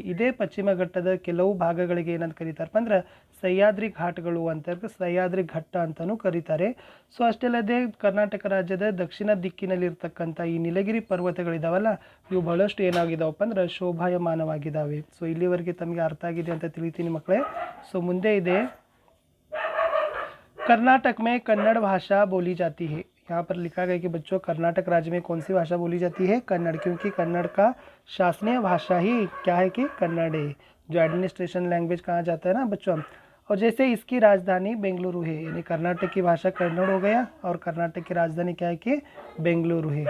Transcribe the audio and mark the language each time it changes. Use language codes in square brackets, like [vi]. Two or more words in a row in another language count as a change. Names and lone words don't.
[kn] ಇದೇ ಪಶ್ಚಿಮ ಘಟ್ಟದ ಕೆಲವು ಭಾಗಗಳಿಗೆ ಏನಂತ ಕರೀತಾರಪ್ಪ ಅಂದ್ರೆ ಸಹ್ಯಾದ್ರಿ ಘಾಟ್ಗಳು ಅಂತ, ಸಹ್ಯಾದ್ರಿ ಘಟ್ಟ ಅಂತಲೂ ಕರೀತಾರೆ. ಸೊ ಅಷ್ಟೇ ಅಲ್ಲದೆ ಕರ್ನಾಟಕ ರಾಜ್ಯದ ದಕ್ಷಿಣ ದಿಕ್ಕಿನಲ್ಲಿರ್ತಕ್ಕಂಥ ಈ ನೀಲಗಿರಿ ಪರ್ವತಗಳಿದಾವಲ್ಲ, ಇವು ಬಹಳಷ್ಟು ಏನಾಗಿದಾವಪ್ಪ ಅಂದ್ರೆ ಶೋಭಾಯಮಾನವಾಗಿದ್ದಾವೆ. ಸೊ ಇಲ್ಲಿವರೆಗೆ ತಮಗೆ ಅರ್ಥ ಆಗಿದೆ ಅಂತ ತಿಳಿತೀನಿ ಮಕ್ಕಳೇ. ಸೊ ಮುಂದೆ ಇದೆ, [hi] कर्नाटक में कन्नड़ भाषा बोली जाती है. यहाँ पर लिखा गया कि बच्चों कर्नाटक राज्य में कौन सी भाषा बोली जाती है, कन्नड़, क्योंकि कन्नड़ का शासनीय भाषा ही क्या है कि कन्नड़ है, जो [en] administration language [hi] कहा जाता है ना बच्चों. और जैसे इसकी राजधानी बेंगलुरु है, यानी कर्नाटक की भाषा कन्नड़ हो गया और कर्नाटक की राजधानी क्या है कि बेंगलुरु है.